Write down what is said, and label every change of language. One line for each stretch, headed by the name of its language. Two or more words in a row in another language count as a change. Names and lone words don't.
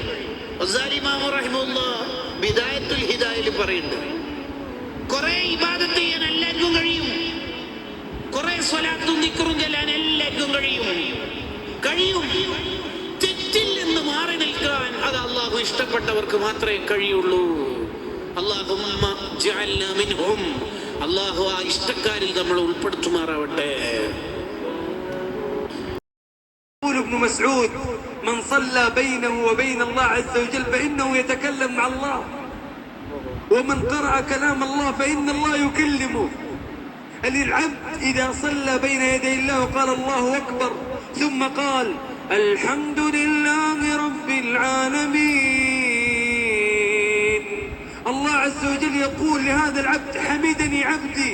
Malayalam: ഇമാം റഹിമഹുല്ലാഹ് ബിദായത്തുൽ ഹിദായയിൽ പറയുന്നുണ്ട്, കുറെ ഇബാദത്ത് ചെയ്യാൻ എല്ലാവർക്കും കഴിയും, കുറെ സ്വലാത്തും ദിക്റും ചൊല്ലാൻ എല്ലാവർക്കും കഴിയും. തെറ്റിൽ നിന്ന് മാറി നിൽക്കാൻ അത് അള്ളാഹു ഇഷ്ടപ്പെട്ടവർക്ക് മാത്രമേ കഴിയുള്ളൂ.
Arabic: اللهم اجعلنا منهم,
Malayalam: അള്ളാഹു ആ ഇഷ്ടക്കാരിൽ നമ്മൾ ഉൾപ്പെടുത്തുമാറാവട്ടെ.
Arabic: ابن مسعود من صلى بينه وبين الله عز وجل فإنه يتكلم مع الله ومن قرأ كلام الله فإن الله يكلمه. العبد إذا صلى بين يدي الله وقال الله أكبر ثم قال الحمد لله رب العالمين، الله عز وجل يقول لهذا العبد حمدني عبدي.